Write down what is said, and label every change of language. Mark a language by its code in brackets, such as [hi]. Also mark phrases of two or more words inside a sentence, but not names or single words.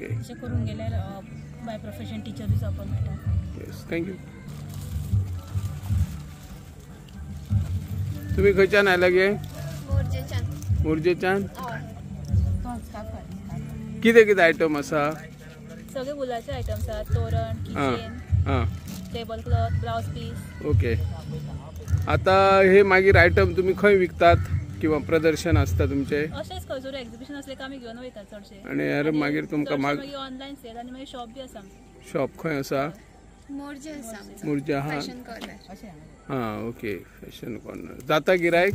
[kok] अशें करून गेल्यार [en] by profession [kok] टिचरूय जावपाक मेळटा. [en] yes. thank you. [kok] तुम्ही खंयच्यान आयला गे? मोरजेच्यान. कितें कितें आयटम आसा? सगळे वुलाचे आयटम्स आसात, [en] toran, kitchen, table cloth, blouse piece. [kok] ओके. आता हे मागीर आयटम तुम्ही खंय विकतात किंवा प्रदर्शन असता तुमचे? अशेंच खंयसर एक्झिबिशन असले का आमी घेवन वयतात चडशे. आणि मागीर तुमकां मागीर [en] online sale [kok] आणि मागीर शॉप बी आसा. शॉप खंय आसा? मोरजे आसा. मोरजे आहा. फॅशन कॉर्नर. ओके. फॅशन कॉर्नर. जाता गिरायक?